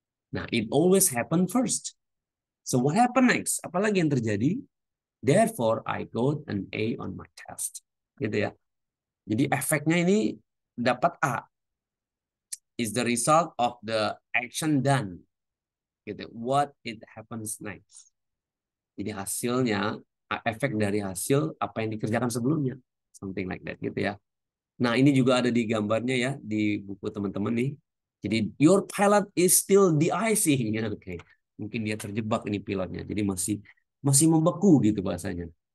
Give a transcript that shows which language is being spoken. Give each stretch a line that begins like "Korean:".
English: Nah, it always happen first. So what happened next?
Indonesian: Apalagi yang terjadi?
English: Therefore, I got an A on my test.
Indonesian: Gitu ya. Jadi efeknya ini dapat A.
English: Is the result of the action done. Gitu. What it happens next.
Indonesian: Jadi hasilnya, efek dari hasil apa yang dikerjakan sebelumnya.
English: Something like that
Indonesian: gitu ya. Nah, ini juga ada di gambarnya ya, di buku teman-teman nih.
English: Jadi, your pilot is still de-icing.
Indonesian: Ya, oke. Mungkin dia terjebak ini pilotnya. Jadi masih masih membeku gitu bahasanya.